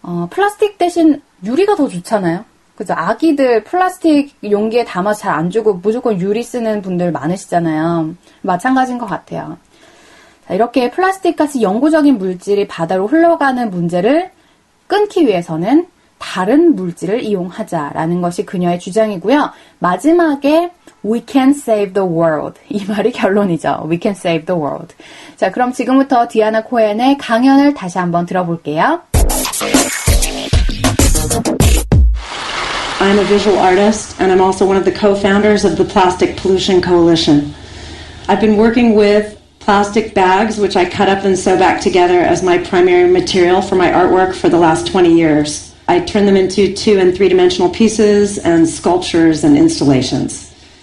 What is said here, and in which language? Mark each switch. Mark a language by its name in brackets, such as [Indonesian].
[Korean] 플라스틱 대신 유리가 더 좋잖아요. 그죠? 아기들 플라스틱 용기에 담아서 잘 안 주고 무조건 유리 쓰는 분들 많으시잖아요. 마찬가지인 것 같아요. 자, 이렇게 플라스틱같이 영구적인 물질이 바다로 흘러가는 문제를 끊기 위해서는 다른 물질을 이용하자라는 것이 그녀의 주장이고요. 마지막에 [English] We can save the world. [Korean] 이 말이 결론이죠. [English] We can save the world. [Korean] 자, 그럼 지금부터 디아나 코헨의 강연을 다시 한번 들어볼게요. [English] I'm a visual artist, and I'm also one of the co-founders of the Plastic Pollution Coalition. I've been working with plastic bags, which I cut up and sew back together as my primary material for my artwork for the last 20 years. I turn them into 2- and 3-dimensional pieces and sculptures and installations.